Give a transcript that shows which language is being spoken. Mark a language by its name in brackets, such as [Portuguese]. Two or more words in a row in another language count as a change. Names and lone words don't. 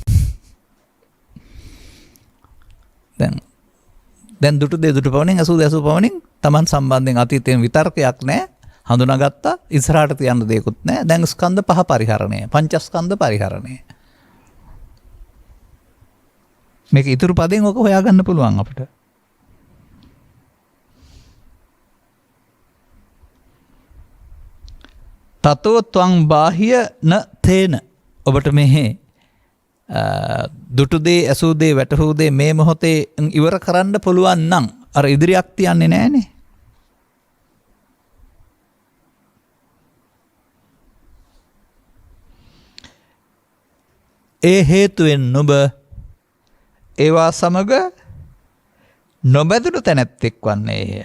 [Sinhala] දැන් දුටු දෙරි දුටු පමණින් අසු පමණින් Taman සම්බන්ධයෙන් අතීතයෙන් විතර්කයක් නැහැ. හඳුනාගත්තා. ඉස්සරහට තියන්න දෙයක්වත් නැහැ. දැන් ස්කන්ධ පහ පරිහරණය, පංචස්කන්ධ පරිහරණය. මේක ඉතුරු පදයෙන් ඔක හොයාගන්න පුළුවන් අපිට. [Pali] තතෝ ත්වං බාහිය න තේන. [Sinhala] ඔබට මෙහි දුටු දේ, ඇසූ දේ, වැටහූ දේ මේ මොහොතේ ඉවර කරන්න පුළුවන් නම් අර ඉදිරියක් තියන්නේ නැහනේ. ඒ හේතුවෙන් නුඹ ඒවා සමග නොබැඳුණු තැනැත්තෙක් වන්නේය.